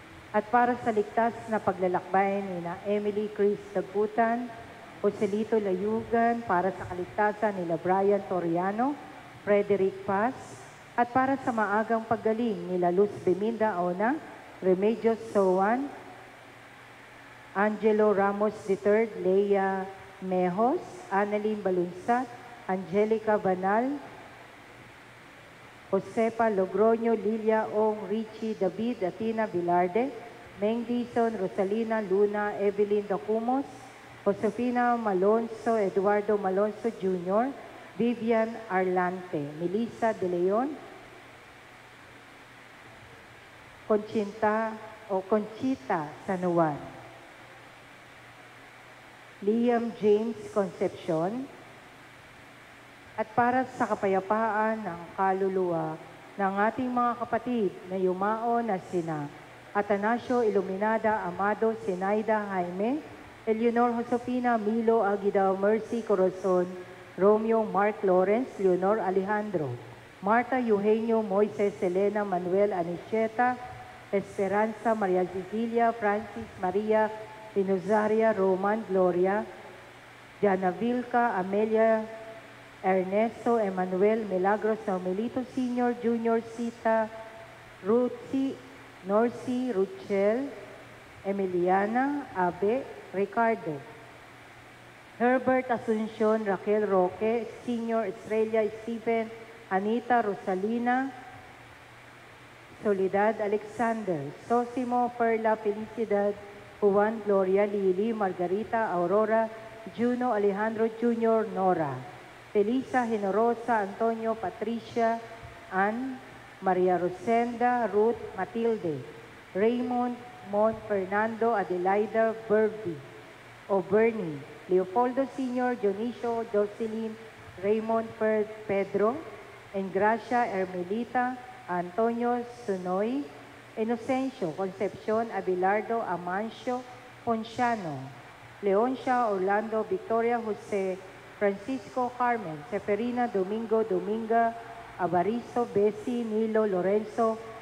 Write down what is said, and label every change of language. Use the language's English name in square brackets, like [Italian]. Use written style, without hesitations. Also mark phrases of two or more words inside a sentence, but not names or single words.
[Filipino] at para sa ligtas na paglalakbay ni na Emily Chris Dagutan, Joselito Layugan, para sa kaligtasan nila Brian Toriano, Frederick Paz, at para sa maagang paggaling nila Luz Beminda Ona, Remedios Sowan, Angelo Ramos III, Leia Mejos, Annalyn Balunsat, Angelica Banal, Josepa Logroño, Lilia Ong, Richie David, Atina Bilarde, Meng Dizon, Rosalina Luna, Evelyn Dacumos, Josefina Malonzo, Eduardo Malonzo Jr., Vivian Arlante, Melissa De Leon, Conchita Sanuan, Liam James Concepcion, at para sa kapayapaan ng kaluluwa ng ating mga kapatid na yumao na sina Atanasio Iluminada Amado, Sinaida Jaime, Eleanor Josefina Milo Aguida, Mercy Corazon, Romeo Mark Lawrence, Leonor Alejandro, Marta Eugenio, Moises Elena, Manuel Anicheta, Esperanza Maria Cecilia, Francis Maria Pinozaria, Roman Gloria, Jana Vilca, Amelia Ernesto Emmanuel Milagros Naumelito Sr., Junior Sita, Ruthi, Norcy, Ruchel, Emiliana, Abe, Ricardo, Herbert Asuncion, Raquel Roque, Sr., Estrella Stephen, Anita Rosalina, Soledad Alexander, Sosimo, Perla Felicidad, Juan Gloria, Lili, Margarita, Aurora, Juno Alejandro Jr., Nora, Felisa Generosa, Antonio, Patricia, Ann, Maria Rosenda, Ruth, Matilde, Raymond, Mon, Fernando, Adelaida, Bernie, Leopoldo Sr., Dionisio, Jocelyn, Raymond, Pedro, Engracia, Ermelita, Antonio, Sunoy, Inocencio, Concepcion, Abelardo, Amancio, Ponciano, Leoncia, Orlando, Victoria, Jose, Francisco, Carmen, Seferina, Domingo, Dominga, Abarizo, Bessie, Nilo, Lorenzo,